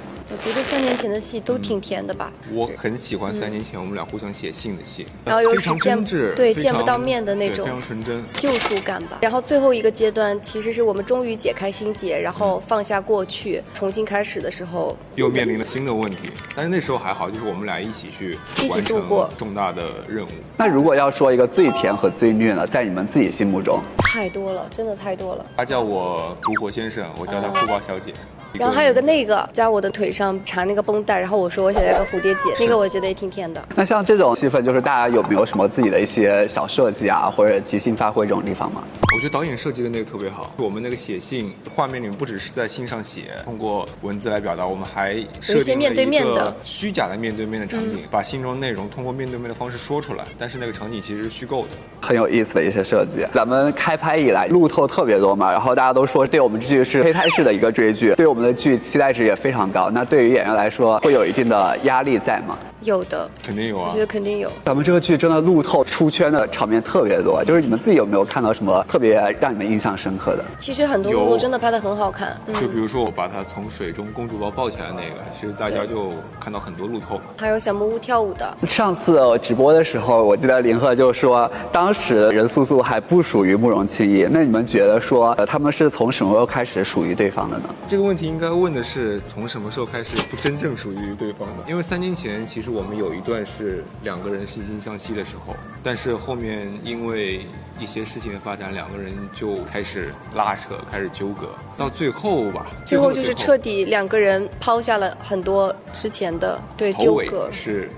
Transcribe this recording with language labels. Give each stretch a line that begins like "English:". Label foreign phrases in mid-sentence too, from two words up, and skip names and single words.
Chinese: 我覺得3年前的戲都挺甜的吧。我很喜歡3年前我們倆互相寫信的戲，然後又是非常真摯，對，見不到面的那種，非常純真，救贖感吧。然後最後一個階段，其實是我們終於解開心結，然後放下過去，重新開始的時候，又面臨了新的問題。但是那時候還好，就是我們倆一起去完成重大的任務。那如果要說一個最甜和最虐呢，在你們自己心目中？太多了，真的太多了。他叫我毒火先生，我叫他哭包小姐。然後還有個那個在我的腿上纏那個繃帶，然後我說我想要個蝴蝶結，那個我覺得也挺甜的。那像這種戲份，就是大家有沒有什麼自己的一些小設計啊，或者即興發揮這種地方嗎？我覺得導演設計的那個特別好。我們那個寫信畫面裡面不只是在信上寫，通過文字來表達，我們還設定了一個虛假的面對面的場景，把信中內容通過面對面的方式說出來，但是那個場景其實是虛構的，很有意思的一些設計。咱們開拍以來路透特別多嘛，然後大家都說對我們這劇是胚胎式的一個追劇，對我們的劇期待值也非常高。那對於演員來說，會有一定的壓力在嗎？有的，肯定有啊，我覺得肯定有。咱們這個劇真的路透出圈的場面特別多，就是你們自己有沒有看到什麼特別讓你們印象深刻的？其實很多路透真的拍得很好看，就比如說我把它從水中公主抱抱起來那個，其實大家就看到很多路透。還有小木屋跳舞的。上次直播的時候，我記得凌赫就說，當時任素素還不屬於慕容清逸。那你們覺得說，他們是從什麼時候開始屬於對方的呢？這個問題應該問的是從什麼時候開始不真正屬於對方的？因為3年前其實我們有一段是兩個人惺惺相惜的時候，但是後面因為一些事情的發展，兩個人就開始拉扯，開始糾葛，到最後吧，最後就是徹底兩個人拋下了很多之前的對糾葛，是